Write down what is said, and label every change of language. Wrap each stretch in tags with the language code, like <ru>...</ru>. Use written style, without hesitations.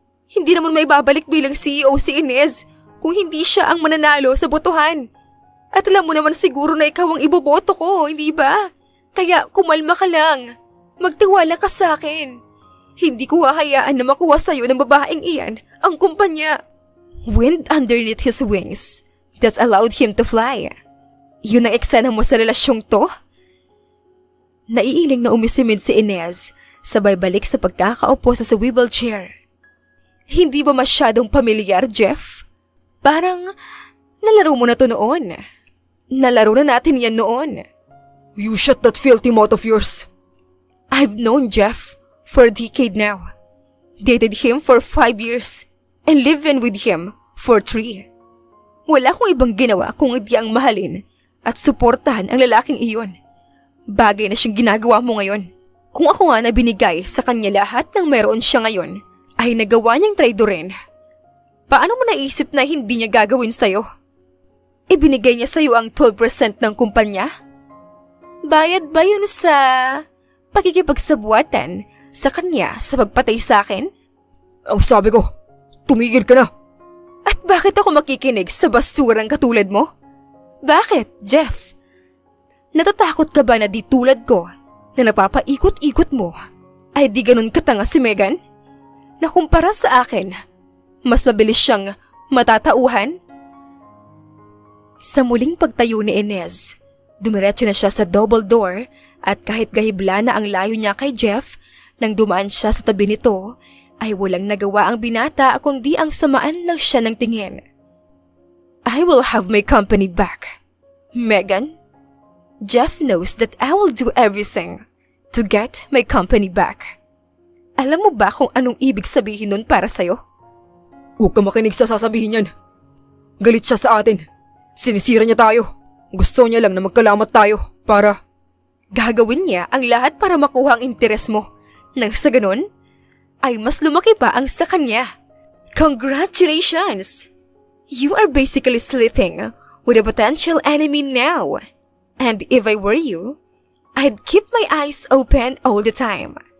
<tl>Hindi naman may babalik bilang CEO si Inez kung hindi siya ang mananalo sa botohan. At alam mo naman siguro na ikaw ang iboboto ko, hindi ba? Kaya kumalma ka lang. Magtiwala ka sa akin. Hindi ko hahayaan na makuha sa'yo ng babaeng iyan ang kumpanya.</tl> <en>Wind underneath his wings that allowed him to fly.</en> <tl>Yun ang eksena mo sa relasyong to? Naiiling na umisimid si Inez, sabay balik sa pagkakaupo sa swivel chair. Hindi ba masyadong pamilyar, Jeff? Parang nalaro mo na to noon. Nalaro na natin yan noon.</tl> <en>You shut that filthy mouth of yours. I've known Jeff for a decade now. Dated him for 5 years and lived in with him for 3.</en> <tl>Wala akong ibang ginawa kung hindi ang mahalin at suportahan ang lalaking iyon. Bagay na siyang ginagawa mo ngayon. Kung ako nga na binigay sa kanya lahat ng meron siya ngayon, ay nagawa niyang traidorin. Paano mo naisip na hindi niya gagawin sa'yo? Ibinigay niya sa'yo ang 12% ng kumpanya? Bayad ba yun sa pakikipagsabuatan sa kanya sa pagpatay sa akin? Ang sabi ko, tumigil ka na. At bakit ako makikinig sa basurang katulad mo? Bakit, Jeff? Natatakot ka ba na di tulad ko na napapaikot-ikot mo ay di ganun katanga si Megan? Na kumpara sa akin, mas mabilis siyang matatauhan? Sa muling pagtayo ni Inez, dumiretso na siya sa double door at kahit gahibla na ang layo niya kay Jeff, nang dumaan siya sa tabi nito, ay walang nagawa ang binata kundi ang samaan lang siya ng tingin.</tl> <en>I will have my company back. Megan, Jeff knows that I will do everything to get my company back.</en> <tl>Alam mo ba kung anong ibig sabihin nun para sa'yo? Huwag ka makinig sa sasabihin yan. Galit siya sa atin. Sinisira niya tayo. Gusto niya lang na magkalamat tayo para... Gagawin niya ang lahat para makuha ang interes mo. Nang sa ganun, ay mas lumaki pa ang sa kanya.</tl> <en>Congratulations! You are basically sleeping with a potential enemy now. And if I were you, I'd keep my eyes open all the time.</en>